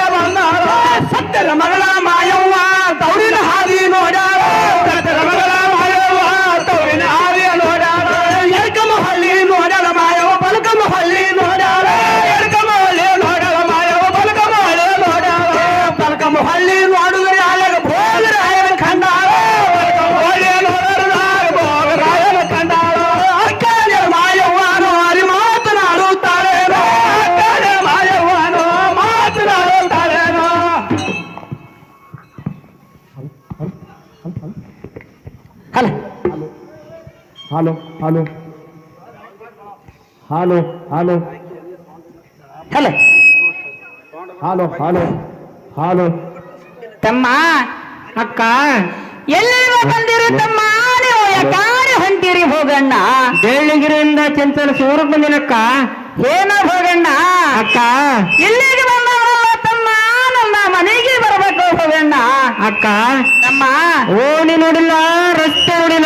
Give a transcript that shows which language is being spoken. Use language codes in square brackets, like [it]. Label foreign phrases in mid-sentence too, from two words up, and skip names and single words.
[kn] ಬಂದಾಳ ಸತ್ಯರ ಮಗಳ ಮಾಯವ್ವ ತವರಿನ ಹಾದಿ ನೋಡ್ಯಾಳ ಸತ್ಯರ ಮಗಳ ಮಾಯವ್ವ ತವರಿನ ಹಾದಿಯ ನೋಡ್ಯಾಳ ಎಡ್ಕಮ್ಮ ಹಳ್ಳಿ ನೋಡ್ಯಾಳ ಮಾಯವ್ವ ಬಲಕಮ್ಮ ಹಳ್ಳಿ ನೋಡ್ಯಾಳ ಎಡ್ಕಮ್ಮ ಹಳ್ಳಿ ನೋಡ್ಯಾಳ ಮಾಯವ್ವ ಬಲಕಮ್ಮ ಹಳ್ಳಿ ನೋಡ್ಯಾಳ ಬಲಕಮ್ಮ ಹಳ್ಳಿ ನೋಡಿದ್ರೆ ಯಾವಾಗ ಭೋಗರಾಯನ ಕಂಡಾಳ ಬಲಕಮ್ಮ ಹಳ್ಳಿ ನೋಡಿದ್ರೆ ಭೋಗರಾಯನ ಕಂಡಾಳ ಅಕ್ಕನ ಮಾಯವ್ವನೋ ಅರಿ ಮಾತನಾಡುತ್ತಾಳೇನೋ ಅಕ್ಕನ ಮಾಯವ್ವನೋ ಮಾತನಾಡುತ್ತಾಳೇನೋ [en] ಹಲೋ ಹಲೋ ಹಲೋ ಹಲೋ ಹಲೋ ಹಲೋ ಹಲೋ ಹಲೋ [kn] ತಮ್ಮ ಅಕ್ಕ ಎಲ್ಲಿರುವ ಬಂದಿರು ತಮ್ಮ ನೀವು ಯಾಕಾರಿ ಹೊಂಟಿರಿ ಹೋಗಣ್ಣ ಬೆಳ್ಳಿಗಿರಿಯಿಂದ ಚಂಚಲ ಸೂರಕ್ಕೆ ಬಂದಿನಕ್ಕ ಏನ ಹೋಗಣ್ಣ ಅಕ್ಕ ಇಲ್ಲಿಗೆ ಬಂದವರಲ್ಲ ತಮ್ಮ ನಮ್ಮ ಮನೆಗೆ ಬರ್ಬೇಕು ಹೋಗಣ್ಣ ಅಕ್ಕ ತಮ್ಮ ಓಣಿ ನೋಡಿಲ್ಲ ರಸ್ತೆ ನೋಡಿಲ್ಲ